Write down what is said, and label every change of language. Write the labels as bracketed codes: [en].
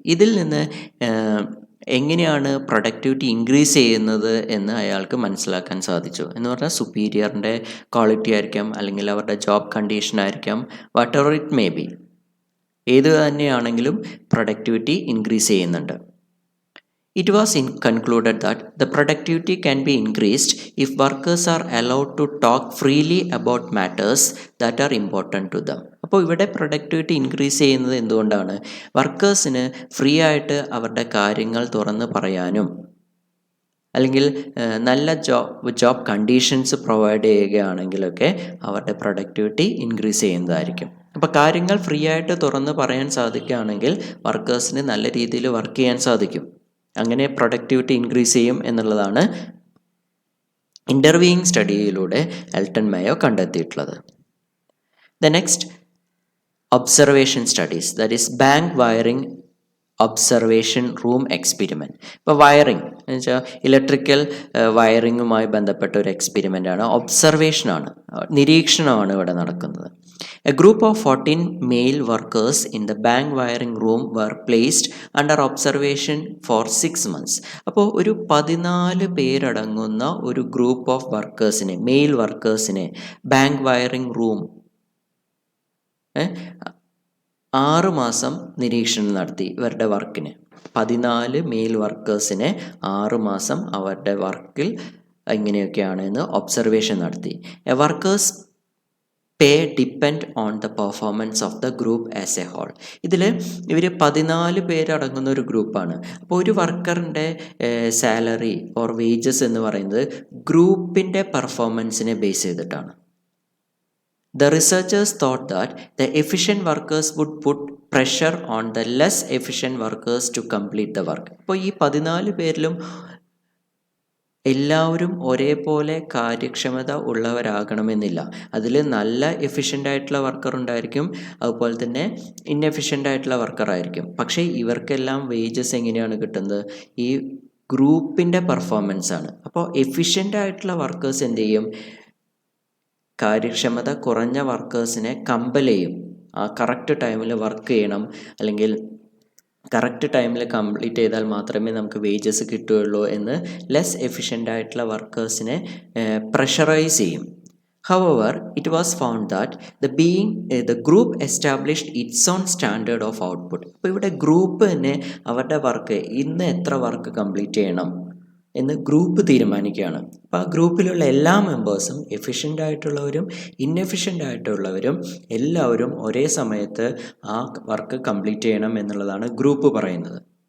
[ml] ഇതിൽ നിന്ന് എങ്ങനെയാണ് പ്രൊഡക്ടിവിറ്റി ഇൻക്രീസ് ചെയ്യുന്നത് എന്ന് അയാൾക്ക് മനസ്സിലാക്കാൻ സാധിച്ചു. എന്ന് പറഞ്ഞാൽ സുപ്പീരിയറിൻ്റെ ക്വാളിറ്റി ആയിരിക്കാം, അല്ലെങ്കിൽ അവരുടെ ജോബ് കണ്ടീഷൻ ആയിരിക്കാം, [en] whatever it may be, [ml] ഏത് തന്നെയാണെങ്കിലും പ്രൊഡക്ടിവിറ്റി ഇൻക്രീസ് ചെയ്യുന്നുണ്ട്. [en] It was concluded that the productivity can be increased if workers are allowed to talk freely about matters that are important to them. [ml] അപ്പോൾ ഇവിടെ productivity increase ചെയ്യുന്നത് എന്തുകൊണ്ടാണ്? വർക്കേഴ്സിന് free ആയിട്ട് അവരുടെ കാര്യങ്ങൾ തുറന്ന് പറയാനും അല്ലെങ്കിൽ നല്ല ജോബ് കണ്ടീഷൻസ് പ്രൊവൈഡ് ചെയ്യുകയാണെങ്കിലൊക്കെ അവരുടെ പ്രൊഡക്ടിവിറ്റി ഇൻക്രീസ് ചെയ്യുന്നതായിരിക്കും. അപ്പോൾ കാര്യങ്ങൾ ഫ്രീ ആയിട്ട് തുറന്ന് പറയാൻ സാധിക്കുകയാണെങ്കിൽ വർക്കേഴ്സിന് നല്ല രീതിയിൽ വർക്ക് ചെയ്യാൻ സാധിക്കും. അങ്ങനെ പ്രൊഡക്ടിവിറ്റി ഇൻക്രീസ് ചെയ്യും എന്നുള്ളതാണ് ഇൻ്റർവ്യൂയിങ് സ്റ്റഡിയിലൂടെ എൽട്ടൺ മായോ കണ്ടെത്തിയിട്ടുള്ളത്. [en] The next observation studies, that is bank wiring observation room experiment. [ml] ഇപ്പോൾ വയറിംഗ് എന്ന് വെച്ചാൽ ഇലക്ട്രിക്കൽ വയറിങ്ങുമായി ബന്ധപ്പെട്ട ഒരു എക്സ്പെരിമെൻ്റാണ്, ഒബ്സർവേഷനാണ്, നിരീക്ഷണമാണ് ഇവിടെ നടക്കുന്നത്. [en] A group of 14 male workers in the bank wiring room were placed under observation for 6 months. [ml] അപ്പോൾ ഒരു 14 പേരടങ്ങുന്ന ഒരു group of വർക്കേഴ്സിനെ, mail വർക്കേഴ്സിനെ bank wiring room 6 മാസം നിരീക്ഷണം നടത്തി ഇവരുടെ വർക്കിന്. 14 മെയിൽ വർക്കേഴ്സിനെ 6 മാസം അവരുടെ വർക്കിൽ ഇങ്ങനെയൊക്കെയാണ് എന്ന് ഒബ്സർവേഷൻ നടത്തി. [en] A workers pay depend on the performance of the group as a whole. [ml] ഇതിൽ ഇവർ 14 പേരടങ്ങുന്ന ഒരു ഗ്രൂപ്പാണ്. അപ്പോൾ ഒരു വർക്കറിൻ്റെ സാലറി ഓർ വേജസ് എന്ന് പറയുന്നത് ഗ്രൂപ്പിൻ്റെ പെർഫോമൻസിനെ ബേസ് ചെയ്തിട്ടാണ്. [en] The researchers thought that the efficient workers would put pressure on the less efficient workers to complete the work. [ml] അപ്പോൾ ഈ 14 പേരിലും എല്ലാവരും ഒരേപോലെ കാര്യക്ഷമത ഉള്ളവരാകണമെന്നില്ല. അതിൽ നല്ല എഫിഷ്യൻ്റ് ആയിട്ടുള്ള വർക്കർ ഉണ്ടായിരിക്കും, അതുപോലെ തന്നെ ഇൻഎഫിഷ്യൻ്റ് ആയിട്ടുള്ള വർക്കർ ആയിരിക്കും. പക്ഷേ ഇവർക്കെല്ലാം വേജസ് എങ്ങനെയാണ് കിട്ടുന്നത്? ഈ ഗ്രൂപ്പിൻ്റെ പെർഫോമൻസ് ആണ്. അപ്പോൾ എഫിഷ്യൻ്റ് ആയിട്ടുള്ള വർക്കേഴ്സ് എന്ത് ചെയ്യും? കാര്യക്ഷമത കുറഞ്ഞ വർക്കേഴ്സിനെ കമ്പൽ ചെയ്യും. ആ കറക്റ്റ് ടൈമിൽ വർക്ക് ചെയ്യണം, അല്ലെങ്കിൽ കറക്റ്റ് ടൈമിൽ കംപ്ലീറ്റ് ചെയ്താൽ മാത്രമേ നമുക്ക് വേജസ് കിട്ടുകയുള്ളൂ എന്ന് ലെസ് എഫിഷ്യൻ്റ് ആയിട്ടുള്ള വർക്കേഴ്സിനെ പ്രഷറൈസ് ചെയ്യും. [en] However, it was found that the group established its own standard of output. [ml] അപ്പോൾ ഇവിടെ ഗ്രൂപ്പ് തന്നെ അവരുടെ വർക്ക് ഇന്ന് എത്ര വർക്ക് കംപ്ലീറ്റ് ചെയ്യണം എന്ന് ഗ്രൂപ്പ് തീരുമാനിക്കുകയാണ്. അപ്പോൾ ആ ഗ്രൂപ്പിലുള്ള എല്ലാ മെമ്പേഴ്സും എഫിഷ്യൻ്റ് ആയിട്ടുള്ളവരും ഇൻഎഫിഷ്യൻ്റ് ആയിട്ടുള്ളവരും എല്ലാവരും ഒരേ സമയത്ത് ആ വർക്ക് കംപ്ലീറ്റ് ചെയ്യണം എന്നുള്ളതാണ് ഗ്രൂപ്പ് പറയുന്നത്.